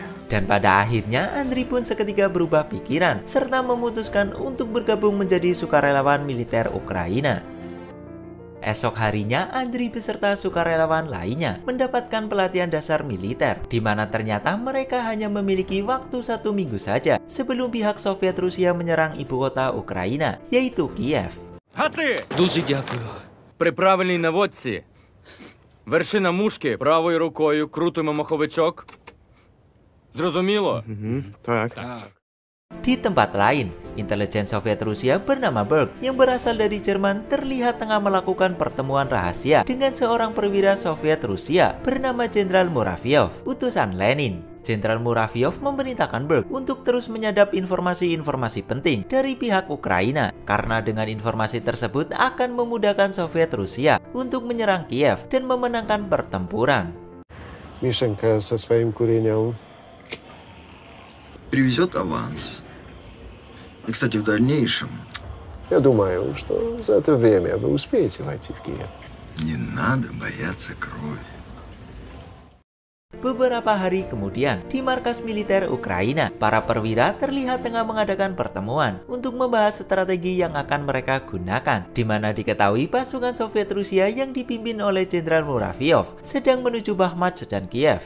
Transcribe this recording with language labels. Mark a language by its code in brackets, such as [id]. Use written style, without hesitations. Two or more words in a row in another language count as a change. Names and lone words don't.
[id] Dan pada akhirnya Andriy pun seketika berubah pikiran serta memutuskan untuk bergabung menjadi sukarelawan militer Ukraina. Esok harinya Andriy beserta sukarelawan lainnya mendapatkan pelatihan dasar militer, di mana ternyata mereka hanya memiliki waktu 1 minggu saja sebelum pihak Soviet Rusia menyerang ibu kota Ukraina, yaitu Kiev. [uk] А ти? Дуже дякую. При правильній наводці. Вершина мушки правою рукою, крутимо маховичок. Зрозуміло? Так. [id] Di tempat lain, intelijen Soviet Rusia bernama Berg yang berasal dari Jerman terlihat tengah melakukan pertemuan rahasia dengan seorang perwira Soviet Rusia bernama Jenderal Muravyov, utusan Lenin. Jenderal Muravyov memerintahkan Berg untuk terus menyadap informasi-informasi penting dari pihak Ukraina, karena dengan informasi tersebut akan memudahkan Soviet Rusia untuk menyerang Kiev dan memenangkan pertempuran. [ru] Мишенька со своим курением. Привезет аванс. И, кстати, в дальнейшем Я думаю, что за это время вы успеете войти в Киев. не надо бояться крови. [id] Beberapa hari kemudian, di markas militer Ukraina, para perwira terlihat tengah mengadakan pertemuan untuk membahas strategi yang akan mereka gunakan, di mana diketahui pasukan Soviet Rusia yang dipimpin oleh Jenderal Muravyov sedang menuju Bakhmut dan Kiev.